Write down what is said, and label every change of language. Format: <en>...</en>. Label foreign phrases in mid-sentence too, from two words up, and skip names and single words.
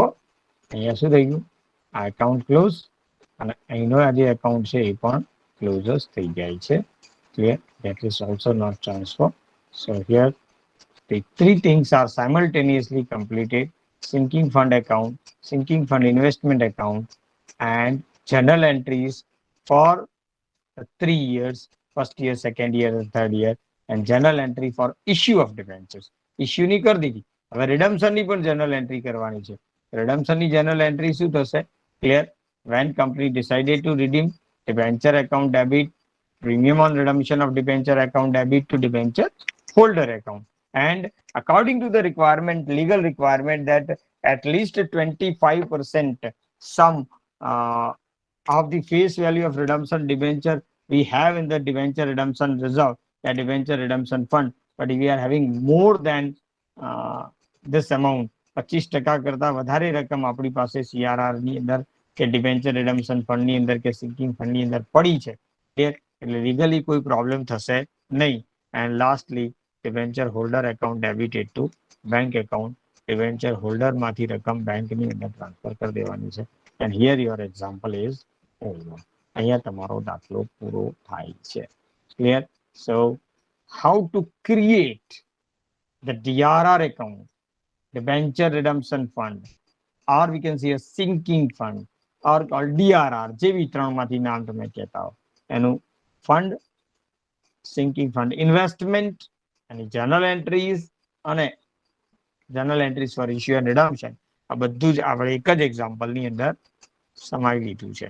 <gu>અહીંયા શું થઈ ગયું? આ એકાઉન્ટ ક્લોઝ, અને અહીંનો આ જે એકાઉન્ટ છે એ પણ ક્લોઝ જ થઈ જાય છે. ક્લિયર?</gu> <en>That is also not transfer. So here the three things are simultaneously completed: sinking fund account, sinking fund investment account, and journal entries for 3 years, first year, second year, and third year, and journal entry for issue of debentures.</en> <gu>Issue ની કરી દીધી, હવે redemption ની પણ</gu> <en>journal entry</en> <gu>કરવાની છે. redemption ની</gu> <en>journal entry</en> <gu>શું થશે?</gu> <en>Clear? When company decided to redeem, debenture account debit, premium on redemption of debenture account debit to debenture holder account, and according to the requirement, legal requirement, that at least 25% sum of the face value of redemption debenture we have in the debenture redemption reserve, the debenture redemption fund, but we are having more than this amount, 25%</en> <gu>કરતા વધારે રકમ આપણી પાસે CRR ની અંદર કે debenture redemption fund ની અંદર કે sinking fund ની અંદર પડી છે, એટલે legally કોઈ problem થશે નહીં.</gu> <en>And lastly, debenture holder account debited to bank account debenture holder</en> <gu>માંથી રકમ બેંકની અંદર ટ્રાન્સફર કરી દેવાની છે.</gu> <en>and here your example is over.</en> <gu>અહીંયા તમારો દાખલો પૂરો થાય છે. ક્લિયર?</gu> <en>સો how to create the DRR account, Debenture Redemption Fund, or we can say a sinking fund, or called DRR,</en> <gu>જેવી ત્રણમાંથી નામ તમે કહેતા હો એનું ફંડ,</gu> <en>sinking fund,</en> <gu>ઇન્વેસ્ટમેન્ટ અને</gu> <en>journal entries</en> <gu>અને</gu> <en>journal entries for issue and redemption,</en> <gu>આ બધું જ આપણે એક જ એક્ઝામ્પલની અંદર સમાવી લીધું છે.</gu>